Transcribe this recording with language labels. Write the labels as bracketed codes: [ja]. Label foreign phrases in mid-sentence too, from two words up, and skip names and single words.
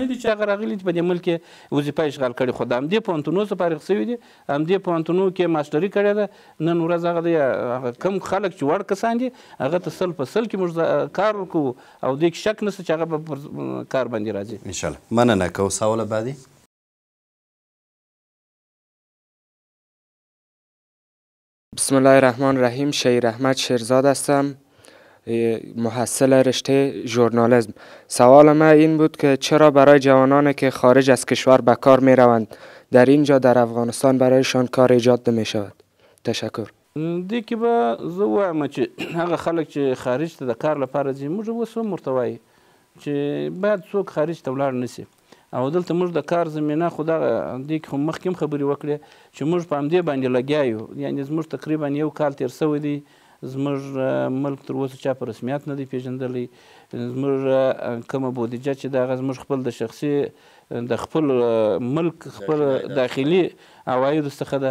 [ps] نه دي چې هغه راغلي چې په دې ملک کې وظیفه اشغال کړي، خو د همدې پوهنتونو څخه فارغ شوي دي، همدې پوهنتونو کې ماسټري کړې ده. نن ورځ هغه دی کم خلک چې وړ کسان دي هغه ته 100% کې موږ کار وکړو او دې کې شک نشته چې هغه به پر کار باندې راځي انشاءالله. مننه. [fa] که سوال بعدی؟ [ar] بسم الله الرحمن الرحیم. [fa] شهیر احمد شیرزاد هستم، محصل رشته ژورنالیسم. سوال من این بود که چرا برای جوانانی که خارج از کشور به کار می روند در اینجا در افغانستان برایشان کار ایجاد نمی شود؟ تشکر. [ps] دې کې به زه وایم چې هغه خلک چې خارج ته د کار لپاره ځي، موږ اوس هم ورته وایو چې باید څوک خارج ته ولاړ نه شي، او دلته موږ د کار زمینه خو دغه دې کې خو مخکې هم خبرې وکړې چې موږ په همدې باندې لګیا یو. یعنې زموږ تقریبا 1 کال تېر شوی دی، زموږ ملک تر اوسه چا په رسمیت نه دی پیژندلی، زموږ کومه بودیجه چې د هغه زموږ خپل د شخصي د خپل ملک خپل داخلي عوایدو څخه ده.